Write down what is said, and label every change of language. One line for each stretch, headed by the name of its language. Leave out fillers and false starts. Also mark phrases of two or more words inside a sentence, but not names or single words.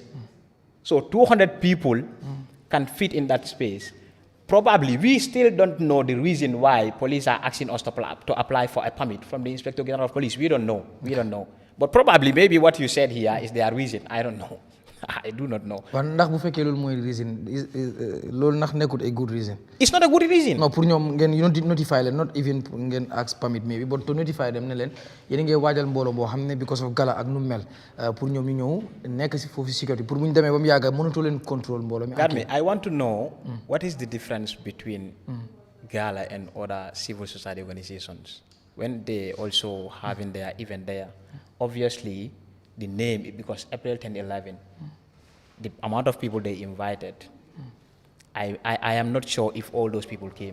English: So 200 people can fit in that space. Probably we still don't know the reason why police are asking us to apply for a permit from the Inspector General of Police. We don't know. But probably maybe what you said here is their reason. I don't know. I do not know.
Wolof: ndax bu fekkee loolu mooy reason loolu ndax nekkut
English: a good reason. It's not a good reason. No,
Wolof: pour ñoom ngeen
English: you don't notify
Wolof: leen
English: not even
Wolof: ngeen
English: ask permit maybe but to notify them
Wolof: ne leen yéen a ngi waajal mbooloo boo xam ne
English: because of
Wolof: Gala ak nu mel pour ñoom ñu ñëw nekk si foofu sécurité pour bu ñu demee ba mu yàgg mënatoo leen contrôle mbooloo mi.
English: Garmi, I want to know what is the difference between Gala and other civil society organizations when they also having their event there. Obviously, the name, because April 10, 11, the amount of people they invited, I am not sure if all those people came.